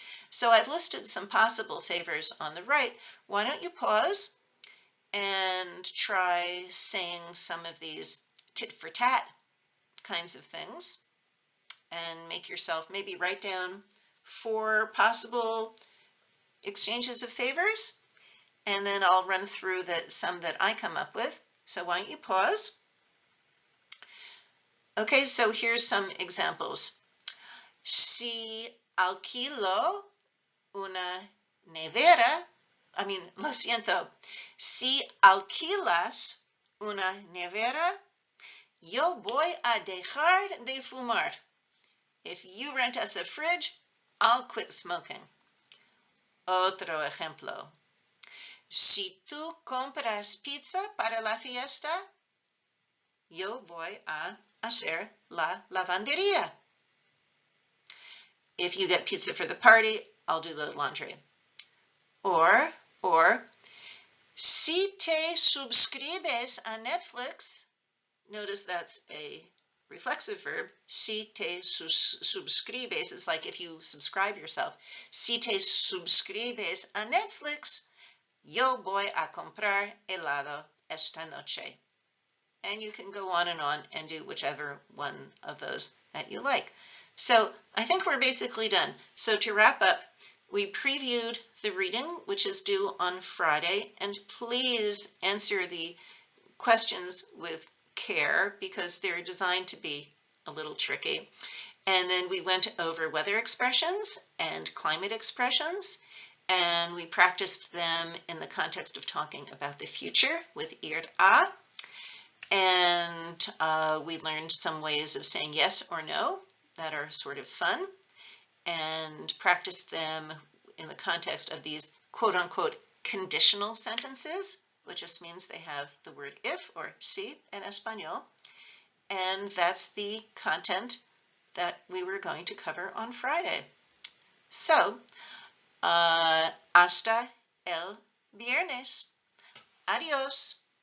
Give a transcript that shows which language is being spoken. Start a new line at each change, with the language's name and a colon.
English: So I've listed some possible favors on the right. Why don't you pause and try saying some of these tit for tat kinds of things and make yourself maybe write down 4 possible exchanges of favors, and then I'll run through some that I come up with. So why don't you pause? Okay, so here's some examples.
Spanish: Si alquilo una nevera, lo siento, si alquilas una nevera, yo voy a dejar de fumar.
English: If you rent us a fridge, I'll quit smoking.
Spanish: Otro ejemplo. Si tú compras pizza para la fiesta, yo voy a hacer la lavandería.
English: If you get pizza for the party, I'll do the laundry. Or,
Spanish: si te suscribes a Netflix,
English: notice that's a reflexive verb.
Spanish: Si te suscribes
English: is like if you subscribe yourself.
Spanish: Si te suscribes a Netflix, yo voy a comprar helado esta noche.
English: And you can go on and do whichever one of those that you like. So I think we're basically done. So to wrap up, we previewed the reading, which is due on Friday, and please answer the questions with care because they're designed to be a little tricky. And then we went over weather expressions and climate expressions, and we practiced them in the context of talking about the future with ir a. And we learned some ways of saying yes or no that are sort of fun, and practiced them in the context of these quote-unquote conditional sentences, which just means they have the word if or si in Espanol. And that's the content that we were going to cover on Friday.
Spanish: So, hasta el viernes. Adios.